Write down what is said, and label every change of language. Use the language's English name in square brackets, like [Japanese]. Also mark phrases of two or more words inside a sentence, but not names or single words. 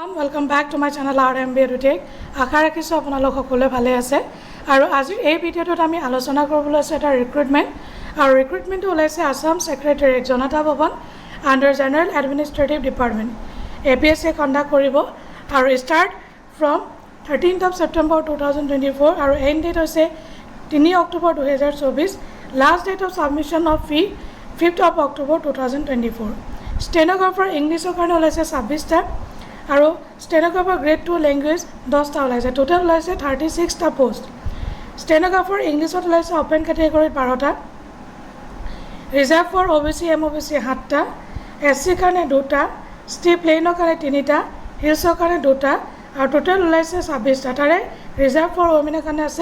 [English] welcome back to my channel RMB EduTech. [Assamese] আশা ৰাখিছোঁ আপোনালোক সকলোৱে ভালে আছে আৰু আজি এই ভিডিঅ'টোত আমি আলোচনা কৰিবলৈ আছে এটা ৰিক্ৰুটমেণ্ট আৰু ৰিক্ৰুটমেণ্টটো ওলাইছে আসাম সেক্ৰেটাৰিয়েট জনতা ভৱন [English] under General Administrative Department [Assamese] APSC কণ্ডাক্ট কৰিব আৰু [English] start from 13th of September 2024 [Assamese] আৰু [English] end date [Assamese] হৈছে 3 অক্টোবৰ 2024 [English] last date of submission of fee 5th of October 2024 stenographer [Assamese] ইংলিছৰ কাৰণে ওলাইছে 26টা আৰু [English] stenographer grade 2 language [Assamese] 10টা ওলাইছে টোটাল ওলাইছে 36টা [English] post stenographer [Assamese] ইংলিছত ওলাইছে [English] open category [Assamese] 12টা [English] reserve for OBC MOBC [Assamese] 7টা SC কাৰণে 2টা [English] ST plains [Assamese] কাৰণে 3টা হিলছৰ কাৰণে 2টা আৰু টোটাল ওলাইছে 26টা তাৰে [English] reserve for women [Assamese] কাৰণে আছে